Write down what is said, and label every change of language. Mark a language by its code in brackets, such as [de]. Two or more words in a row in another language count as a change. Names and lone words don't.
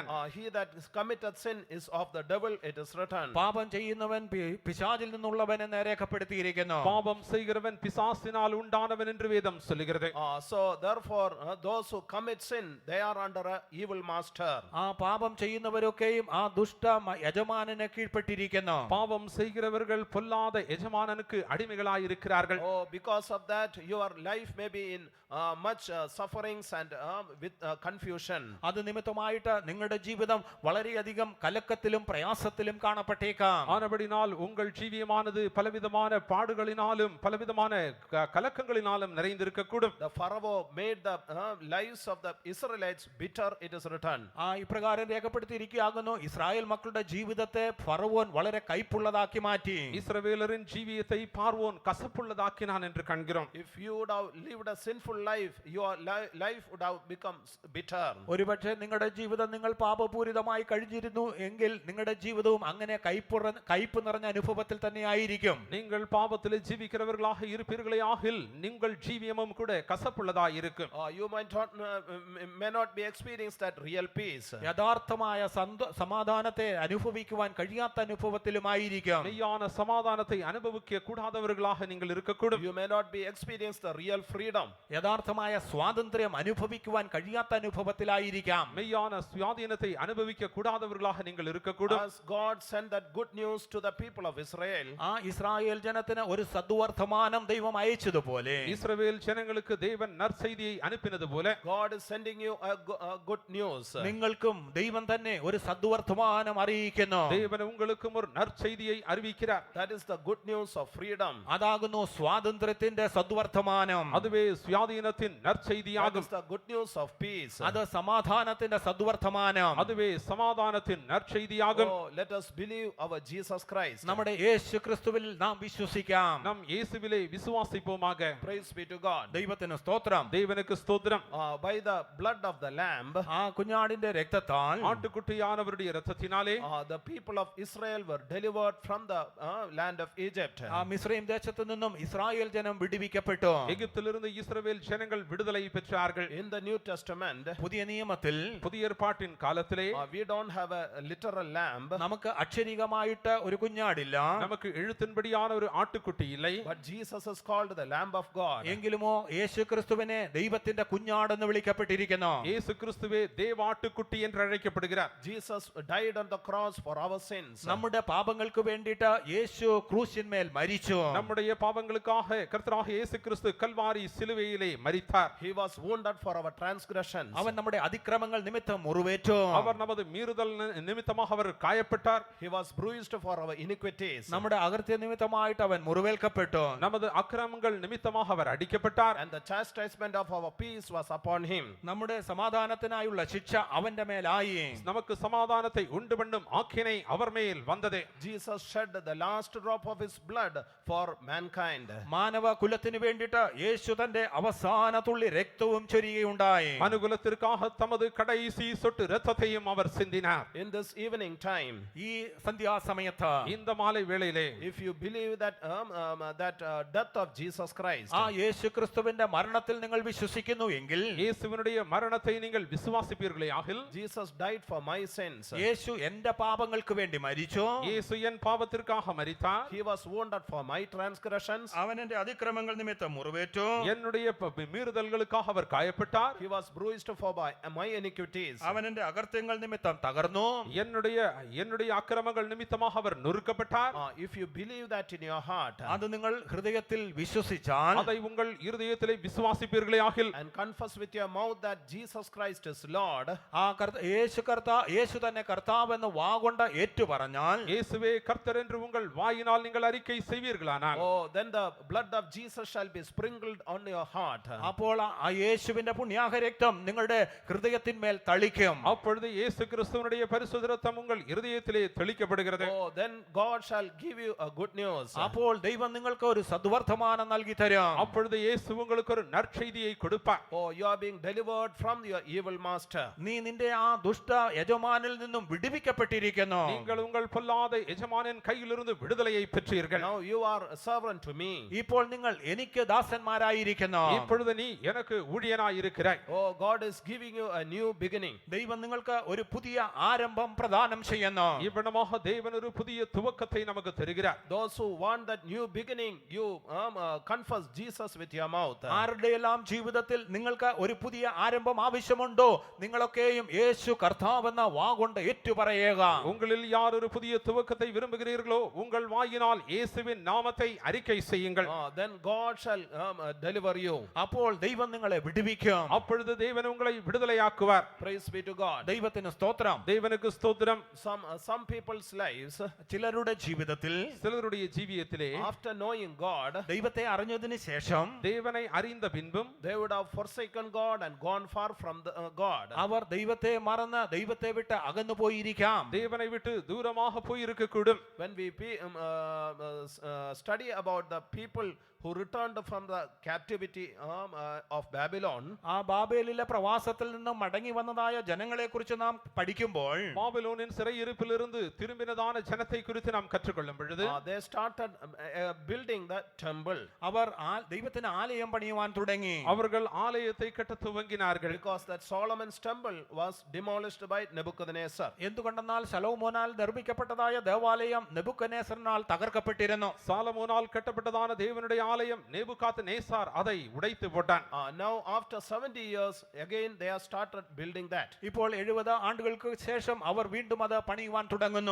[en] He that committed sin is of the devil, it is written. [ml] പാപം ചെയ്യുന്നവൻ പിശാചിൽ നിന്നുള്ളവൻ എന്ന് രേഖപ്പെടുത്തിയിരിക്കുന്നു. [ta] பாவம் செய்கிறவன் பிசாசினால் உண்டானவன் என்று வேதம் சொல்லுகிறது. [en] So therefore those who commit sin, they are under a evil master. [ml] ആ പാപം ചെയ്യുന്നവരൊക്കെയും ആ ദുഷ്ട യജമാനനെ കീഴ്പ്പെട്ടിരിക്കുന്നു. [ta] பாவம் செய்கிறவர்கள் பொல்லாத எஜமானனுக்கு அடிமைகளாய் இருக்கிறார்கள். [en] Oh, because of that your life may be in much sufferings and with confusion. [ml] അത് നിമിത്തമായിട്ട് നിങ്ങളുടെ ജീവിതം വളരെയധികം കലക്കത്തിലും പ്രയാസത്തിലും കാണപ്പെട്ടേക്കാം. [ta] ஆனபடினால் உங்கள் ஜீவியமானது பலவிதமான பாடுகளினாலும் பலவிதமான கலக்கங்களினாலும் நிறைந்திருக்கக்கூடும். [en] The Pharaoh made the lives of the Israelites bitter, it is written. [ml] ഇപ്രകാരം രേഖപ്പെടുത്തിയിരിക്കുകയാകുന്നു, ഇസ്രായേൽ മക്കളുടെ ജീവിതത്തെ ഫറവോൻ വളരെ കൈപ്പുള്ളതാക്കി മാറ്റി. [ta] இஸ்ரவேலரின் ஜீவியத்தை பார்வோன் கசப்புள்ளதாக்கினான் என்று காண்கிறோம். [en] If you would have lived a sinful life, your life would have become bitter. [ml] ഒരുപക്ഷെ നിങ്ങളുടെ ജീവിതം നിങ്ങൾ പാപപൂരിതമായി കഴിഞ്ഞിരുന്നു എങ്കിൽ നിങ്ങളുടെ ജീവിതവും അങ്ങനെ കയ്പ് നിറഞ്ഞ അനുഭവത്തിൽ തന്നെ ആയിരിക്കും. [ta] நீங்கள் பாவத்திலே ஜீவிக்கிறவர்களாக இருப்பீர்களே ஆகில் நீங்கள் ஜீவியமும் கூட கசப்புள்ளதாய் இருக்கும். [en] You may not be experienced that real peace. [ml] യഥാർത്ഥമായ സമാധാനത്തെ അനുഭവിക്കുവാൻ കഴിയാത്ത അനുഭവത്തിലുമായിരിക്കും. [ta] மெய்யான சமாதானத்தை அனுபவிக்க கூடாதவர்களாக நீங்கள் இருக்கக்கூடும். [en] You may not be experienced the real freedom. [ml] യഥാർത്ഥമായ സ്വാതന്ത്ര്യം അനുഭവിക്കുവാൻ കഴിയാത്ത അനുഭവത്തിലായിരിക്കാം. [ta] மெய்யான சுயாதீனத்தை அனுபவிக்க கூடாதவர்களாக நீங்கள் இருக்கக்கூடும். [en] As God sent that good news to the people of Israel, [ml] ആ ഇസ്രായേൽ ജനത്തിന് ഒരു സദ്വർത്തമാനം ദൈവം അയച്ചതുപോലെ [ta] இஸ்ரவேல் ஜனங்களுக்கு தேவன் நற்செய்தியை அனுப்பினது போல [en] God is sending you a good news. [ml] നിങ്ങൾക്കും ദൈവം തന്നെ ഒരു സദ്വർത്തമാനം അറിയിക്കുന്നു. [ta] தேவன் உங்களுக்கும் ஒரு நற்செய்தியை அறிவிக்கிறார். [en] That is the good news of freedom. [ml] അതാകുന്നു സ്വാതന്ത്ര്യത്തിന്റെ സദ്വർത്തമാനം. [ta] அதுவே சுயாதீனத்தின் [en] That [ta] நற்செய்தியாகும். [en] is the good news of peace. [ml] അത് സമാധാനത്തിന്റെ സദ്വർത്തമാനം. [ta] அதுவே சமாதானத்தின் நற்செய்தியாகும். [en] Oh, let us believe our Jesus Christ. [ml] നമ്മുടെ യേശു ക്രിസ്തുവിൽ നാം വിശ്വസിക്കാം. [ta] நம் இயேசுவிலே விசுவாசிப்போமாக. [en] Praise be to God. [ml] ദൈവത്തിന് സ്തോത്രം. [ta] தேவனுக்கு ஸ்தோத்திரம். [en] By the blood of the lamb, [ml] ആ കുഞ്ഞാടിന്റെ രക്തത്താൽ [ta] ஆட்டுக்குட்டியானவருடைய இரத்தத்தினாலே [en] the people of Israel were delivered from the land of Egypt. [ml] ആ മിസ്രയീം ദേശത്തു നിന്നും ഇസ്രായേൽ ജനം വിടുവിക്കപ്പെട്ടു. [ta] எகிப்திலிருந்து இஸ்ரவேல் ஜனங்கள் விடுதலை பெற்றார்கள். [en] In the New Testament, [ml] പുതിയ നിയമത്തിൽ [ta] புதிய ஏற்பாட்டின் காலத்திலே [en] we don't have a literal lamb, [ml] നമുക്ക് അക്ഷരികമായിട്ട് ഒരു കുഞ്ഞാടില്ല. [ta] நமக்கு எழுத்தின்படியான ஒரு ஆட்டுக்குட்டி இல்லை. [en] but Jesus is called the Lamb of God. [ml] എങ്കിലുമോ യേശു ക്രിസ്തുവിനെ ദൈവത്തിന്റെ കുഞ്ഞാടെന്ന് വിളിക്കപ്പെട്ടിരിക്കുന്നു. [ta] இயேசு கிறிஸ்துவே தேவாட்டுக்குட்டி என்று அழைக்கப்படுகிறார். [en] Jesus died on the cross for our sins. [ml] നമ്മുടെ പാപങ്ങൾക്ക് വേണ്ടിയിട്ട് യേശു ക്രൂശിന്മേൽ മരിച്ചു. [ta] நம்முடைய பாவங்களுக்காக கர்த்தராகிய இயேசு கிறிஸ்து கல்வாரி சிலுவையிலே மரித்தார். [en] He was wounded for our transgressions. [ml] അവൻ നമ്മുടെ അതിക്രമങ്ങൾ നിമിത്തം മുറിവേറ്റു. [ta] அவர் நமது மீறுதல் நிமித்தமாக அவர் காயப்பட்டார். [en] He was bruised for our iniquities. [ml] നമ്മുടെ അകൃത്യ നിമിത്തമായിട്ട് അവൻ മുറിവേൽക്കപ്പെട്ടു. [ta] நமது அக்கிரமங்கள் நிமித்தமாக அவர் அடிக்கப்பட்டார். [en] And the chastisement of our peace was upon him. [ml] നമ്മുടെ സമാധാനത്തിനായുള്ള ശിക്ഷ അവന്റെ മേലായി. [ta] நமக்கு சமாதானத்தை உண்டு பண்ணும் ஆக்கினை அவர் மேல் வந்தது. [en] Jesus shed the last drop of his blood for mankind. [ml] മാനവ കുലത്തിന് വേണ്ടിയിട്ട് യേശു തന്റെ അവസാന തുള്ളി രക്തവും ചൊരിയുകയുണ്ടായി. [ta] மனுகுலத்திற்காக தமது கடைசி சொட்டு இரத்தத்தையும் அவர் சிந்தினார். [en] In this evening time, [ml] ഈ സന്ധ്യാസമയത്ത് [ta] இந்த மாலை வேளையிலே [en] if you believe that death of Jesus Christ, [ml] ആ യേശു ക്രിസ്തുവിന്റെ മരണത്തിൽ നിങ്ങൾ വിശ്വസിക്കുന്നു എങ്കിൽ, [ta] இயேசுவினுடைய மரணத்தை நீங்கள் விசுவாசிப்பீர்களே ஆகில், [en] Jesus died for my sins. [ml] യേശു എന്റെ പാപങ്ങൾക്ക് വേണ്ടി മരിച്ചു. [ta] இயேசு என் பாவத்திற்காக மரித்தார். [en] He was wounded for my transgressions. [ml] അവൻ എന്റെ അതിക്രമങ്ങൾ നിമിത്തം മുറിവേറ്റു. [ta] என்னுடைய மீறுதல்களுக்காக அவர் காயப்பட்டார். [en] He was bruised for my iniquities. [ml] അവൻ എന്റെ അകൃത്യങ്ങൾ നിമിത്തം തകർന്നു. [ta] என்னுடைய அக்கிரமங்கள் நிமித்தமாக அவர் நொறுக்கப்பட்டார். [en] If you believe that in your heart, [ml] അത് നിങ്ങൾ ഹൃദയത്തിൽ വിശ്വസിച്ചാൽ, [ta] அதை உங்கள் இருதயத்திலே விசுவாசிப்பீர்களே ஆகில், [en] and confess with your mouth that Jesus Christ is Lord, [ml] ആ യേശു തന്നെ കർത്താവെന്ന് വാഗൊണ്ട ഏറ്റു പറഞ്ഞാൽ, [ta] இயேசுவே கர்த்தர் என்று உங்கள் வாயினால் நீங்கள் அறிக்கை செய்வீர்களானால், [en] then the blood of Jesus shall be sprinkled on your heart. [ml] അപ്പോൾ ആ യേശുവിന്റെ പുണ്യാഹ രക്തം നിങ്ങളുടെ ഹൃദയത്തിന്മേൽ തളിക്കും. [ta] அப்பொழுது இயேசு கிறிஸ்துவினுடைய பரிசுத்த இரத்தம் உங்கள் இருதயத்திலே தெளிக்கப்படுகிறது. [en] Then God shall give you a good news. [ml] അപ്പോൾ ദൈവം നിങ്ങൾക്ക് ഒരു സദ്വർത്തമാനം നൽകി തരും. [ta] அப்பொழுது இயேசு உங்களுக்கு ஒரு நற்செய்தியை கொடுப்பார். [en] You are being delivered from your evil master. [ml] നീ നിന്റെ ആ ദുഷ്ട യജമാനിൽ നിന്നും വിടുവിക്കപ്പെട്ടിരിക്കുന്നു. [ta] நீங்கள் உங்கள் பொல்லாத எஜமானின் கையிலிருந்து விடுதலையை பெற்றீர்கள். [en] Now you are a servant to me. [ml] ഇപ്പോൾ നിങ്ങൾ എനിക്ക് ദാസന്മാരായിരിക്കുന്നു. [ta] இப்பொழுது நீ எனக்கு ஊழியனாய் இருக்கிறாய். [en] God is giving you a new beginning. [ml] ദൈവം നിങ്ങൾക്ക് ഒരു പുതിയ ആരംഭം പ്രദാനം ചെയ്യുന്നു. [ta] இவ்விடமாக தேவன் ஒரு புதிய துவக்கத்தை நமக்கு தருகிறார். [en] Those who want that new beginning, you confess Jesus with your mouth. [ml] ആരുടെയെല്ലാം ജീവിതത്തിൽ നിങ്ങൾക്ക് ഒരു പുതിയ ആരംഭം ആവശ്യമുണ്ടോ, നിങ്ങളൊക്കെയും യേശു കർത്താവെന്ന വാഗൊണ്ട് ഏറ്റുപറയുക. [ta] உங்களில் யார் ஒரு புதிய துவக்கத்தை விரும்புகிறீர்களோ உங்கள் வாயினால் இயேசுவின் நாமத்தை அறிக்கை செய்யுங்கள். [en] Then God shall deliver you. [ml] അപ്പോൾ ദൈവം നിങ്ങളെ വിടുവിക്കും. [ta] அப்பொழுது தேவன் உங்களை விடுதலையாக்குவார். [en] Praise be to God. [ml] ദൈവത്തിന് സ്തോത്രം. [ta] தேவனுக்கு ஸ்தோத்திரம். [en] Some people's lives, [ml] ചിലരുടെ ജീവിതത്തിൽ [ta] சிலருடைய ஜீவியத்திலே [en] after knowing God, [ml] ദൈവത്തെ അറിഞ്ഞതിന് ശേഷം [ta] தேவனை அறிந்த பின்பும் [en] they would have forsaken God and gone far from God. [ml] അവർ ദൈവത്തെ മറന്ന് ദൈവത്തെ വിട്ട് അകന്നു പോയിരിക്കാം. [ta] தேவனை விட்டு தூரமாக போயிருக்க கூடும். [en] When we study about the people who returned from the captivity of Babylon, [ml] ആ ബാബേലിലെ പ്രവാസത്തിൽ നിന്നും മടങ്ങി വന്നതായ ജനങ്ങളെ കുറിച്ച് നാം പഠിക്കുമ്പോൾ, [ta] பாபிலோனின் சிறையிருப்பிலிருந்து திரும்பினதான ஜனத்தை குறித்து நாம் கற்றுக்கொள்ளும் பொழுது, [en] they started building the temple. [ml] അവർ ദൈവത്തിന് ആലയം പണിയുവാൻ തുടങ്ങി. [ta] அவர்கள் ஆலயத்தை கட்ட துவங்கினார்கள். [en] Because that Solomon's temple was demolished by Nebuchadnezzar. [ml] എന്തുകൊണ്ടെന്നാൽ ശലോമോനാൽ നിർമ്മിക്കപ്പെട്ടതായ ദേവാലയം നെബൂഖദ്നേസറിനാൽ തകർക്കപ്പെട്ടിരുന്നു. [ta] சாலமோனால் கட்டப்பட்டதான தேவனுடைய ஆலயம் நேபுகாத்நேசார் அதை உடைத்து போட்டான். [en] Now after 70 years again they have started building that. [ml] ഇപ്പോൾ 70 ആണ്ടുകൾക്ക് ശേഷം അവർ വീണ്ടും അത് പണിയുവാൻ തുടങ്ങുന്നു.